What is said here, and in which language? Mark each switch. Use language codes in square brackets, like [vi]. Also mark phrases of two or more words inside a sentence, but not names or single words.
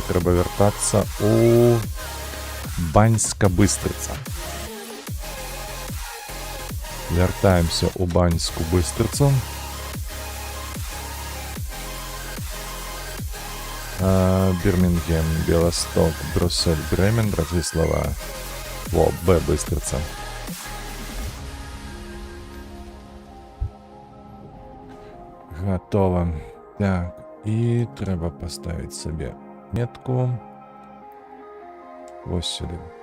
[be] Трэба вяртацца у Баньска-Быстрыца. Вяртаемся у Баньску-Быстрыцу. [ru] Бирмингем, Белосток, Брюссель, Бремен, Братислава. Во, Б, Быстрица. Готово. [uk] Так, і треба поставити собі метку. Ось сюди.